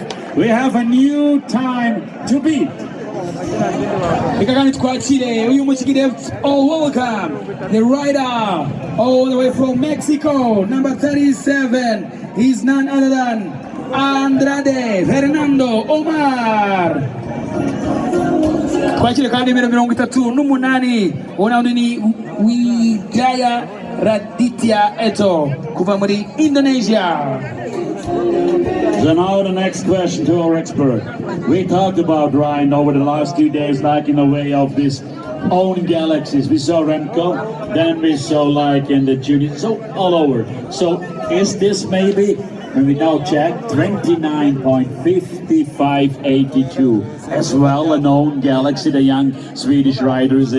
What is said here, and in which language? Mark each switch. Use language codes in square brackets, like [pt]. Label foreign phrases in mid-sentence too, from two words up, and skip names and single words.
[en] We have a new time to beat. Welcome the rider all the way from Mexico, number 37. He's none other than Andrade Fernando Omar. [rw] Kwakire kandi nimero 38 ona ni Wijaya Raditya Eto kuva muri Indonesia. [en] So now the next question to our expert. We talked about Ryan over the last 2 days, like in the way of these own galaxies. We saw Remco, then we saw like in the junior, so all over. So is this maybe, when we now check, 29.5582 as well a known galaxy the young Swedish rider is in?